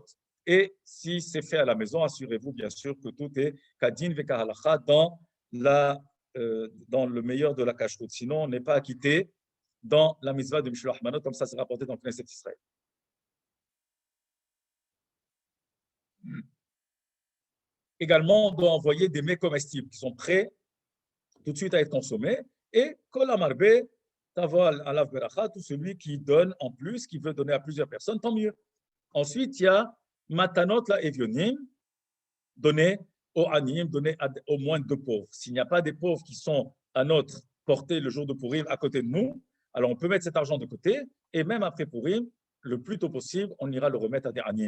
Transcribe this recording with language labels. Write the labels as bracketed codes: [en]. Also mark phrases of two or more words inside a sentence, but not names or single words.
[fr] Et si c'est fait à la maison, assurez-vous bien sûr que tout est [he] כדין וכהלכה [fr] dans le meilleur de la kashrut. Sinon, on n'est pas acquitté dans la mitzvah de [he] משלוח מנות, [fr] comme ça c'est rapporté dans le Knesset Israël. Également, on doit envoyer des mets comestibles qui sont prêts tout de suite à être consommés. [he] Et כל המרבה תבוא עליו ברכה, [fr] tout celui qui donne en plus, qui veut donner à plusieurs personnes, tant mieux. Ensuite, il y a [he] מתנות לאביונים, [fr] donner aux anim, donner au moins 2 pauvres. S'il n'y a pas des pauvres qui sont à notre portée le jour de Purim à côté de nous, alors on peut mettre cet argent de côté et même après Purim, le plus tôt possible, on ira le remettre à des anim.